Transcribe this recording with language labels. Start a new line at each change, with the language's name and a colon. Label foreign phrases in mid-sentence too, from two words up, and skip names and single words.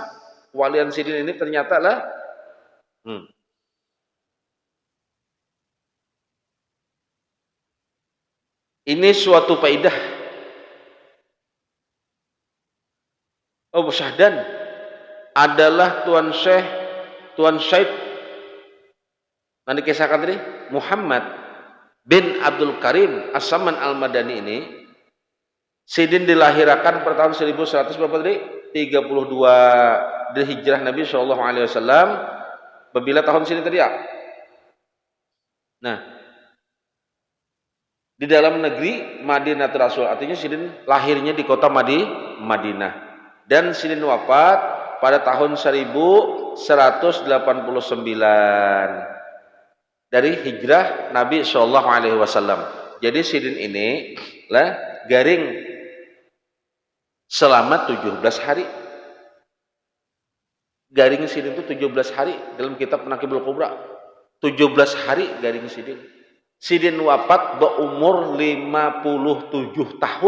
Banjar: Walian Sidin ini ternyata lah ini suatu faedah.
Indonesian: Oh, Syahdan adalah Tuan Syekh nanti kisahkan tadi Muhammad bin Abdul Karim As-Saman Al-Madani ini. Sidin dilahirkan pada tahun 1100 berapa tadi? 32 dari hijrah Nabi
Arabic: صلى الله عليه وسلم.
Banjar: Bila tahun sini tadi ya?
Indonesian: Nah, di dalam negeri Madinah Rasul, artinya Sidin lahirnya di kota Madinah dan Sidin wafat pada tahun 1189 dari hijrah Nabi
Arabic: صلى الله عليه وسلم.
Banjar: Jadi Sidin ini lah garing selama 17 hari. Garing Sidin itu 17 hari dalam kitab Manaqibul Kubra. 17 hari garing Sidin.
Indonesian: Sidin wafat berumur 57 tahun.